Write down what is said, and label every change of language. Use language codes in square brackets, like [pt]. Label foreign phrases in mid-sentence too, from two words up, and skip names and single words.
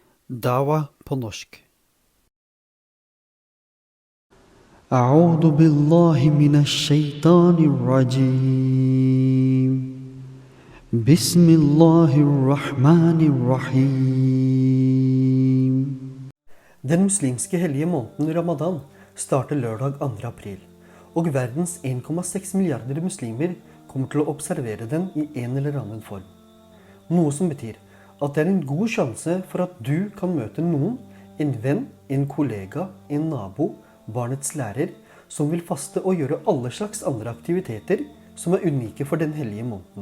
[no] Dawa på norsk. [ar] أعوذ بالله من الشيطان الرجيم بسم الله الرحمن الرحيم. [no] Den muslimske hellige måneden Ramadan starter lørdag 2. april, og verdens 1,6 milliarder muslimer kommer til å observere den i en eller annen form. Noe som betyr at det er en god sjanse for at du kan møte noen, en venn, en kollega, en nabo, barnets lærer, som vil faste og gjøre alle slags andre aktiviteter som er unike for den hellige måneden.